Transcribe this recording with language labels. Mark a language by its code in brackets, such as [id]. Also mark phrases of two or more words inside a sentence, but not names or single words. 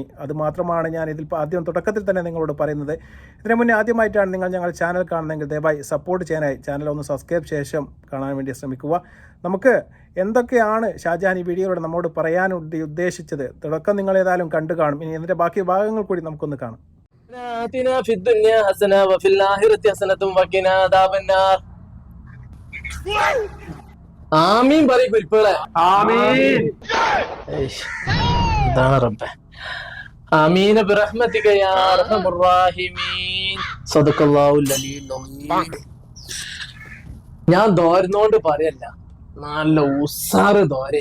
[ml] അതുമാത്രമാണ് ഞാൻ ഇതിൽ ആദ്യം തുടക്കത്തിൽ തന്നെ നിങ്ങളോട് പറയുന്നത്. ഇതിനു മുന്നേ ആദ്യമായിട്ടാണ് നിങ്ങൾ ഞങ്ങൾ ചാനൽ കാണുന്നതെങ്കിൽ ദയവായി സപ്പോർട്ട് ചെയ്യാനായി ചാനൽ ഒന്ന് സബ്സ്ക്രൈബ് ശേഷം കാണാൻ വേണ്ടി ശ്രമിക്കുക. നമുക്ക് എന്തൊക്കെയാണ് ഷാജഹാൻ ഈ വീഡിയോയിലൂടെ നമ്മോട് പറയാൻ ഉദ്ദേശിച്ചത് തുടക്കം നിങ്ങൾ ഏതായാലും കണ്ടു കാണും. ഇനി ഇതിൻ്റെ ബാക്കി ഭാഗങ്ങൾ കൂടി നമുക്കൊന്ന് കാണാം. [ar] آتنا في الدنيا حسنة وفي الآخرة حسنة وقنا عذاب النار. [ml] ആമീൻ പറയും കുരിപ്പുകളെ. ആമീൻ. എന്താണ് റബ്ബേ. [ar] آمين برحمتك يا أرحم الراحمين. صدق الله العلي العليم. [ml] ഞാൻ ദോരനോണ്ട് പറയല്ല, നല്ല ഉസാറ് ദോരെ.